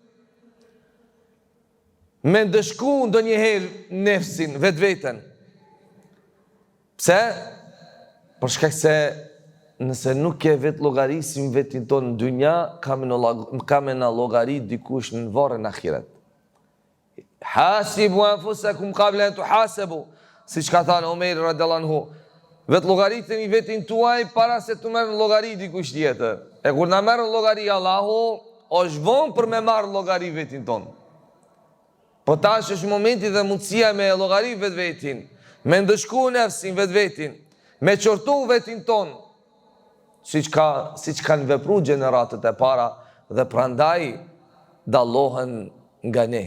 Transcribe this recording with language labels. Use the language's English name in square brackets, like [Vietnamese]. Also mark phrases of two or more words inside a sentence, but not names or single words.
[Albanian] Me ndëshku ndonjëherë nefsin, vetveten. Pse? Për shkak se nëse nuk ke vetë llogarisim vetin ton në dynja, ka me na llogarit dikush në varrin e ahiret. [Arabic] حاسبوا أنفسكم قبل أن تحاسبوا, [Albanian] siç ka thënë Omer [Arabic] رضي الله عنه. [Albanian] Vetë llogariteni vetin tuaj para se të merrni llogari dikush tjetër. E kur na merr llogari Allahu, është vonë për me marrë llogari vetin ton. Po tash është momenti dhe mundësia me llogari vetvetin, me ndëshku nefsin vetvetin, me qortu vetin ton, siç kanë vepruar gjeneratët e para, dhe prandaj dallohen nga ne.